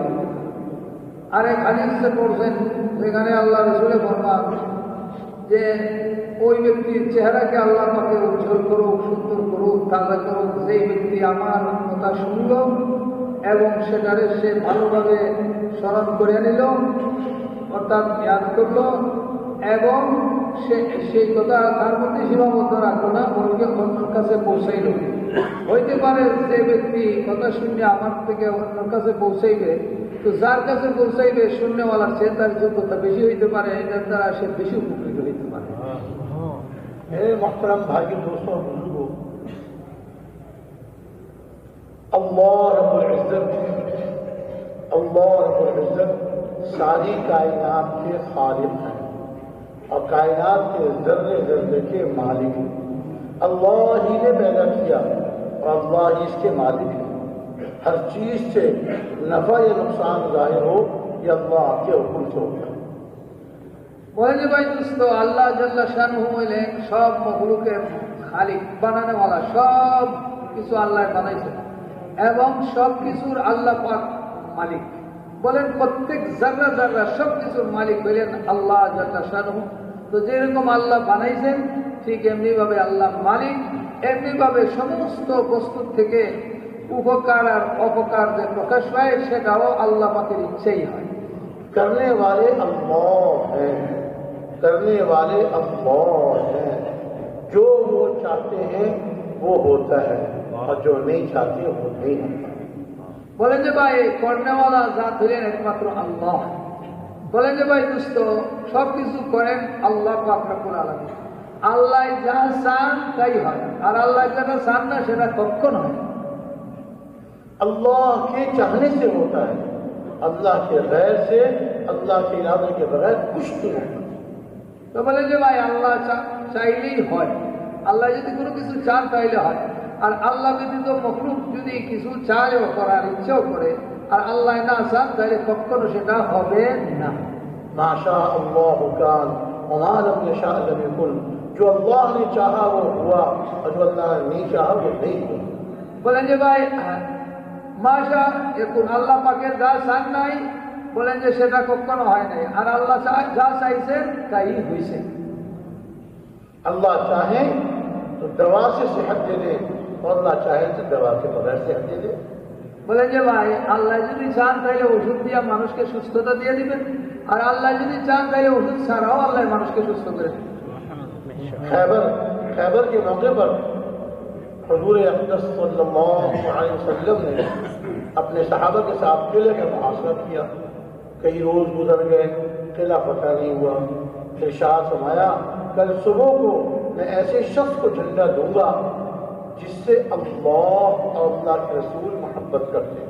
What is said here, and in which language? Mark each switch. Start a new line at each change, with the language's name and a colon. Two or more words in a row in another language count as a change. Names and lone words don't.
Bangla: আর এক হাদিসে পড়ছেন যেখানে আল্লাহ রাসূল ফরমান যে ওই ব্যক্তির চেহারাকে আল্লাহ পাকে উজ্জ্বল করুক, সুন্দর করুক, তাজা করুক যেই ব্যক্তি আমার কথা শুনল এবং সেটারে সে ভালোভাবে স্মরণ করে নিল, অর্থাৎ ইয়াদ করল এবং সেই কথা তার মধ্যে সীমাবদ্ধ রাখলো না, বলকে অন্যের কাছে পৌঁছাইল। হইতে পারে যে ব্যক্তি কথা শুনে আমার থেকে অন্যের কাছে পৌঁছাইবে, তো যার কাছে পৌঁছাইবে শূন্যওয়ালার চেয়ে তার যোগ্যতা বেশি হইতে পারে, এটার দ্বারা সে বেশি উপকৃত হইতে পারে।
Urdu: محترم بھائی دوستوں بزرگوں، اللہ
Arabic: رب العزت
Urdu: ساری کائنات کے خالق ہیں اور کائنات کے ذرے ذرے کے مالک ہیں۔ اللہ ہی نے پیدا کیا اور اللہ ہی اس کے مالک ہیں۔ ہر چیز سے نفع یا نقصان ظاہر ہو یہ اللہ کے حکم سے ہوتا ہے۔
Bangla: বলে ভাই দোস্ত, আল্লাহ
Arabic: جل شأنه
Bangla: হইলেন সব মখলুকের খালিক, বানানোওয়ালা, সব কিছু আল্লাহ বানাইছে। এবং সব কিছুর আল্লাহ পাক মালিক। বলেন প্রত্যেক জাররা জাররা সব কিছুর মালিক হইলেন আল্লাহ
Arabic: جل شأنه.
Bangla: তো যেরকম আল্লাহ বানাইছেন ঠিক এমনি ভাবে আল্লাহ মালিক, এমনি ভাবে সমস্ত বস্তু থেকে উপকার আর অপকার যে প্রকাশ পায় সেটাও আল্লাহ পাকের ইচ্ছেই হয়।
Urdu: کرنے والے اللہ ہیں، کرنے والے اللہ ہیں، جو وہ چاہتے ہیں وہ ہوتا ہے اور جو نہیں چاہتے وہ نہیں ہوتا۔
Bangla: বলেন যে ভাই করনেওয়ালা জাত হলেন একমাত্র আল্লাহ। বলেন যে ভাই দোস্ত সব কিছু করেন আল্লাহ পাক
Arabic: رب العالمين.
Bangla: আল্লাহ যা চান তাই হয়, আর আল্লাহ যেটা চান না সেটা কখন হয়।
Urdu: اللہ کے چاہنے سے ہوتا ہے، اللہ کے غیر سے، اللہ کے ارادے کے بغیر کچھ نہیں ہوتا۔
Bangla: তো বলেন যে ভাই আল্লাহ চাইলেই হয়, আল্লাহ যদি কোনো কিছু চান তাইলে হয়। আর আল্লাহ ব্যতীত মখলুক যদি কিছু চায়ও করার ইচ্ছেও করে আর আল্লাহ না চান তাহলে কখনো সেটা হবে না।
Arabic: ما شاء اللہ کان وما لم یشاء لم یکن،
Urdu: جو اللہ نے چاہا وہ ہوا اور جو اللہ نے نہیں چاہا وہ نہیں ہوا۔
Bangla: বলেন যে ভাই মাশা এখন আল্লাহ পাকের যা চান নাই বলেন যে সেটা কখনো হয় নাই, আর আল্লাহ যা চাইছেন তাই হয়েছে।
Urdu: اللہ چاہے تو دوا سے صحت دے دے اور اللہ چاہے تو دوا کے بغیر صحت دے دے۔
Bangla: বলেন যে ভাই আল্লাহ যদি চান তাহলে ওষুধ দিয়ে মানুষকে সুস্থতা দিয়ে দিবেন, আর আল্লাহ যদি চান তাহলে ওষুধ ছাড়াও আল্লাহ মানুষকে সুস্থ করে দিবেন।
Urdu: خیبر کے موقع پر حضور اقدس
Arabic: صلی اللہ علیہ وسلم
Urdu: نے اپنے صحابہ کے ساتھ قلعے کا محاصرہ کیا۔ کئی روز گزر گئے، قلعہ فتح نہیں ہوا۔ ارشاد فرمایا کل صبح کو میں ایسے شخص کو جھنڈا دوں گا جس سے اللہ اور اللہ کے رسول محبت کرتے ہیں۔